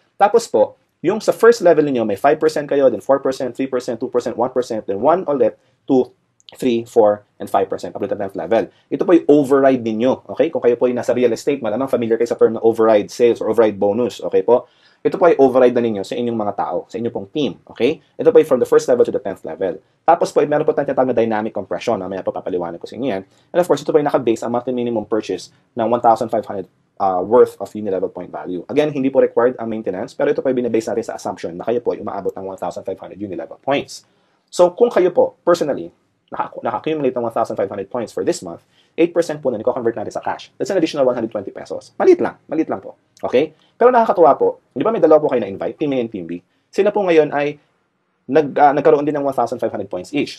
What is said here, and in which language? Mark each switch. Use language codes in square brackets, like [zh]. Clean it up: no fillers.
[tl] Tapos po, yung sa [en] first level [tl] ninyo, may 5% kayo, then 4%, 3%, 2%, 1%, then 1 ulit, 2, 3, 4, and 5% [en] up to the 10th level. [tl] Ito po yung override ninyo. Okay? Kung kayo po yung nasa [en] real estate, [tl] malamang familiar kayo sa term na [en] override sales or override bonus. [tl] Okay po? Ito po ay override na ninyo sa inyong mga tao, sa inyong pong team. Okay? Ito po ay [en] from the first level to the 10th level. [tl] Tapos po, meron po tayong tinatawag na [en] dynamic compression. [tl] Mamaya po papaliwanag ko sa inyo yan. [en] And of course, [tl] ito po ay naka-base ang [en] monthly minimum purchase [tl] ng 1,500 [en] worth of uni-level point value. [tl] Again, hindi po required ang maintenance, pero ito po ay binabase natin sa [en] assumption [tl] na kayo po ay umaabot ng 1,500 uni-level points. So, kung kayo po, [en] personally, [tl] naka-accumulate ng 1,500 points [en] for this month, [tl] 8% po na niko-convert natin sa cash. [en] That's an additional 120 pesos. [tl] Maliit lang po. Okay? Pero nakakatuwa po, di ba may dalawa po kayo na-invite, Team A and Team B? Sila po ngayon ay nagkaroon din ng 1,500 points each.